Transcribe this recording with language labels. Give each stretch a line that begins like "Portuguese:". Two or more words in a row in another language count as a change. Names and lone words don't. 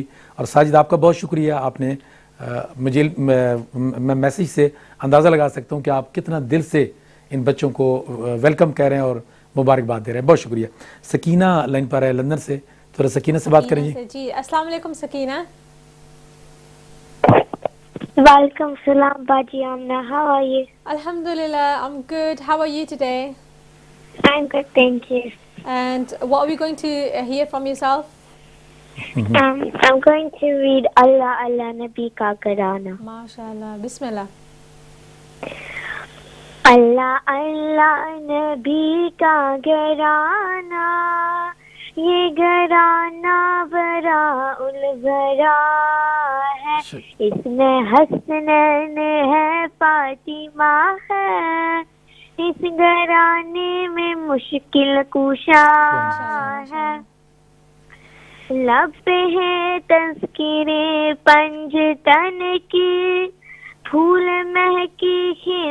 Urdu: اور ساجد آپ کا بہت شکریہ, آپ نے مجھے میں میسیج سے اندازہ لگا سکتا ہوں کہ آپ کتنا دل سے ان بچوں کو ویلکم کہہ رہے ہیں اور مبارکباد دے رہے ہیں. بہت شکریہ. سکینہ لائن پر ہے لندن سے, تھوڑا سکینہ سے بات کریں جی. جی
Arabic: السلام علیکم
Urdu: سکینہ.
Arabic: وعلیکم السلام
Urdu: باجی آمنہ,
English: how are you? Alhamdulillah, I'm good. How are you today? I'm good, thank you. And what are we going to hear from yourself? I'm going to read Allah Allah Nabi ka Garana.
Arabic: ماشاءاللہ۔ بسم اللہ.
Urdu: اللہ اللہ نبی کا گھرانہ، یہ گھرانہ بڑا البرا ہے، اس میں حسنین ہے فاطمہ ہے, اس گھرانے میں مشکل کشا ہے. لب پہ ہے تذکرے پنجتن کی, پھول مہکی ہے